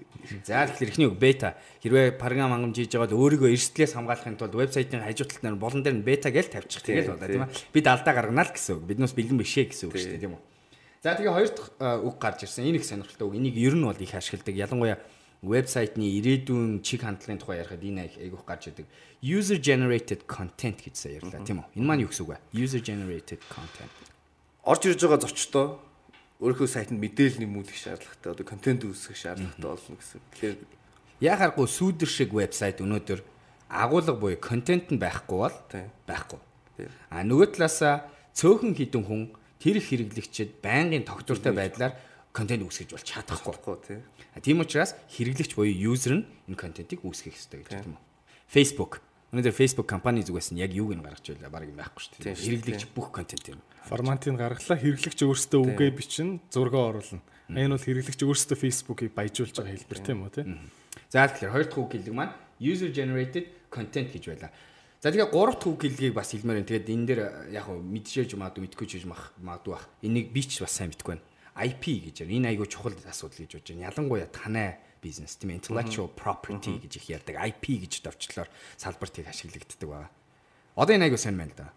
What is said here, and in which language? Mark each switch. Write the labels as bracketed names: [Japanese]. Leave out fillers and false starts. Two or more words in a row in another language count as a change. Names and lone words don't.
[Mongolian] За тэгэхээр эхний үг бета. Хэрвээ програм хангамж хийж байгаа бол өөрийгөө эрсдлээс хамгаалахын тулд вебсайтын хажуу талд нь болон дээр нь бета гэж тавьчих. Тэгэл болоо тийм ээ. Бид алдаа гаргана л гэсэн үг. Биднээс бэлэн бишээ гэсэн үг шүү дээ тийм үү. За тэгээ хоёр дахь үг гарч ирсэн. Энэ их сонирхолтой үг. Энийг ер нь бол их ашигладаг. Ялангуяа вебсайтны ирээдүйн чиг хандлагын тухай ярихад энэ айгүйх гарч идэг. [English] User generated content [Mongolian] гэж ярьлаа тийм үү? Энэ маань юу гэсэн үг вэ? [English] User generated content. [Mongolian] Орж ирж байгаа зочдоо өөрийнхөө сайтанд мэдээлэл нэмүүлэх шаардлагатай, одоо контент үүсгэх шаардлагатай болно гэсэн. Тэгэхээр яхааргүй сүүдэр шиг вебсайт өнөөдөр агуулга буюу контент нь байхгүй бол байхгүй. Нөгөө талаасаа цөөхөн хідэн хүн тэр их хэрэглэгчид байнгын тогтвортой байдлаар контент үүсгэж бол чадахгүй. Тийм учраас хэрэглэгч буюу юзер нь энэ контентийг үүсгэх хэрэгтэй гэж тийм үү? Facebook. Өнөөдөр Facebook компани зүгээс нь яг юуг нь гаргаж байлаа баг юм байхгүй шүү дээ. Хэрэглэгч бүх контент юм. Форматыг гаргалаа, хэрэглэгч өөрсдөө үгээ бичин, зураг оруулна. Энэ бол хэрэглэгч өөрсдөө Facebook-ыг баяжуулж байгаа хэлбэр тийм үү, тийм. За тэгэхээр хоёр дахь үг хэллэг маань [English] user generated content [Mongolian] гэж байлаа. За тэгээ гурав дахь үг хэллэгийг бас хэлмээр байна. Тэгээд энэ дээр яг хөө мэдчихэж магадгүй мэдгүй ч гэж магадгүй бах. Энийг би ч бас сайн мэдгүй байна. IP гэж байна. Энэ айгүй чухал асуудал гэж бодож байна. Ялангуяа танай бизнес тийм [English] intellectual property [Mongolian] гэж их ярьдаг. IP гэж товчлоор салбарт их ашиглагддаг байна. Одоо энэ айгүй сайн байна л да.